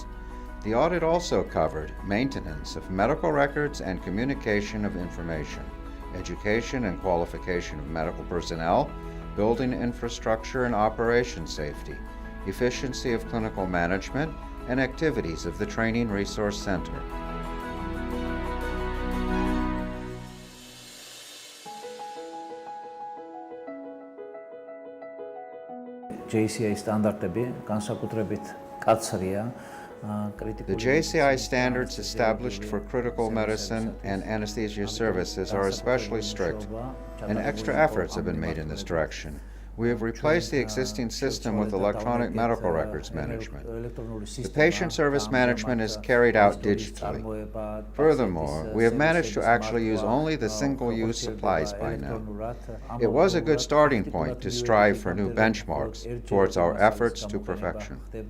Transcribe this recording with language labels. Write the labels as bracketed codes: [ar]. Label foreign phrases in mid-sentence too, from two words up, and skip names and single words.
[en] The audit also covered maintenance of medical records and communication of information, education and qualification of medical personnel, building infrastructure and operation safety, efficiency of clinical management, and activities of the Training Resource Center. [ka] JCI სტანდარტები განსაკუთრებით კაცრია. [en] The JCI standards established for critical medicine and anesthesia services are especially strict, and extra efforts have been made in this direction. We have replaced the existing system with electronic medical records management. The patient service management is carried out digitally. Furthermore, we have managed to actually use only the single-use supplies by now. It was a good starting point to strive for new benchmarks towards our efforts to perfection.